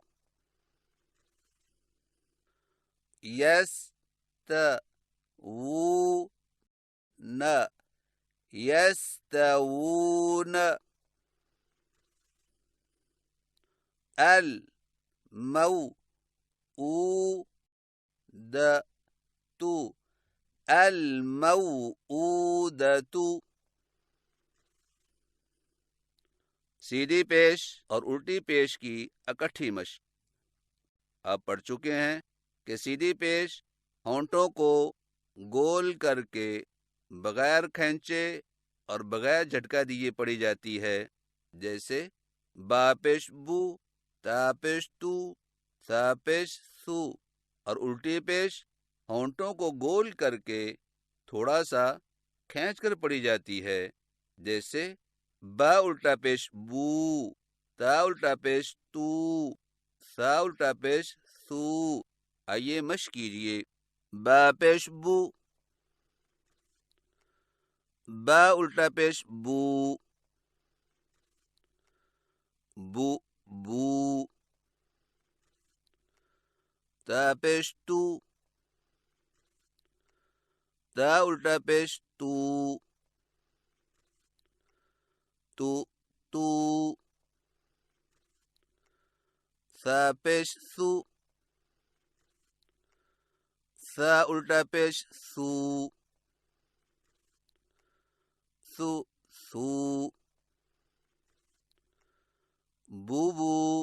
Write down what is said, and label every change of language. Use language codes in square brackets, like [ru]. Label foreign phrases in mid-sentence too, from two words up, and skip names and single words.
[ar] يستوون يستوون الموءودة [ur] الموءودة سیدھی پیش اور الٹی پیش کی اکٹھی مشق۔ آپ پڑھ چکے ہیں کہ سیدھی پیش ہونٹوں کو گول کر کے بغیر کھینچے اور بغیر جھٹکا دیے پڑھی جاتی ہے، جیسے با پیش بو، تا پیش تو، سا پیش سو۔ اور الٹی پیش ہونٹوں کو گول کر کے تھوڑا سا کھینچ کر پڑھی جاتی ہے، جیسے با الٹا پیش بو، تا الٹا پیش تو، سا الٹا پیش سو۔ آئیے مشق کیجئے۔ با پیش بو، با الٹا پیش بو، بو بو، تا پیش تو، تا الٹا پیش تو، تو تو، سا پیش سو، سا الٹا پیش سو، سو سو، بو بو،